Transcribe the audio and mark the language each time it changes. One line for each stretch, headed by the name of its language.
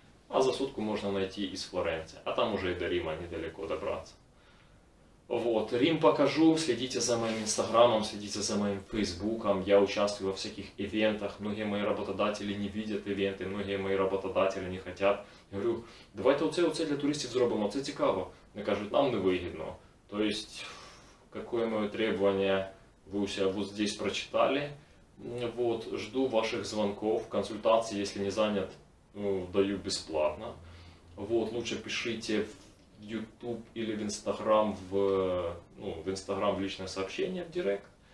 Russian: А за сутку можно найти из Флоренции. А там уже и до Рима недалеко добраться. Вот, Рим покажу, следите за моим инстаграмом, следите за моим фейсбуком. Я участвую во всяких ивентах. Многие мои работодатели не видят ивенти, многие мои работодатели не хотят.
Ukrainian: Я говорю, давайте оце для туристів зробимо, це цікаво. Вони кажуть, нам не вигідно.
Russian: То есть, какое мое требование вы у себя вот здесь прочитали. Вот, жду ваших звонков, консультации, если не занят, даю бесплатно. Вот, лучше пишите YouTube или в Instagram в Instagram в личное сообщение, в директ.